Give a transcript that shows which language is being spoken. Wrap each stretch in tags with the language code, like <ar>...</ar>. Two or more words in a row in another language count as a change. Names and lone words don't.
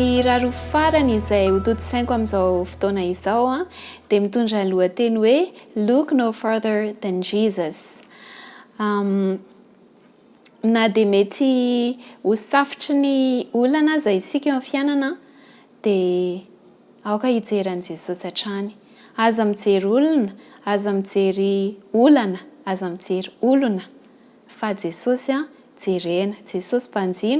<mg>Ny raro farany izay ho toto-tsainko amin'izao fotoana izao dia mitondra ny lohateny hoe</mg> <en>Look no further than Jesus.</en> <mg>na dia mety ho safotry ny olana aza isika eo amin'ny fiainana dia aoka hijery an'i Jesosy hatrany. Aza mijery olona, aza mijery olana, aza mijery olona. Fa Jesosy jerena, Jesosy mpanjino.</mg>